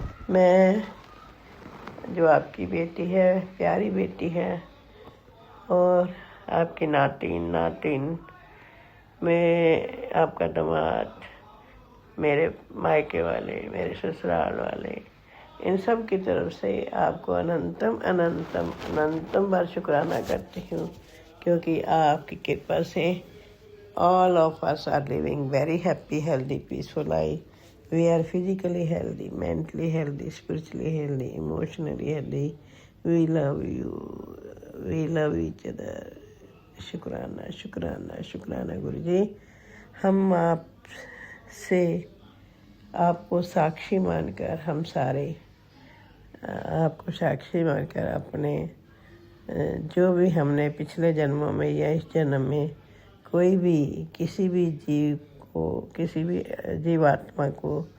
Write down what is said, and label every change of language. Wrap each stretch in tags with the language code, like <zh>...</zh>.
<hi>मैं जो आपकी बेटी है, प्यारी बेटी है, और आपकी नातिन में आपका दामाद, मेरे मायके वाले, मेरे ससुराल वाले, इन सब की तरफ से आपको अनंतम अनंतम अनंतम बार शुक्राना करती हूँ, क्योंकि आपकी कृपा से</hi> <en>all of us are living very happy, healthy, peaceful life. We are physically healthy, mentally healthy, spiritually healthy, emotionally healthy. We love you. We love each other.</en> <hi>शुक्राना शुक्राना शुक्राना गुरु जी। हम आपसे आपको साक्षी मानकर, हम सारे आपको साक्षी मानकर अपने जो भी हमने पिछले जन्मों में या इस जन्म में कोई भी किसी भी जीव को, किसी भी जीवात्मा को</hi>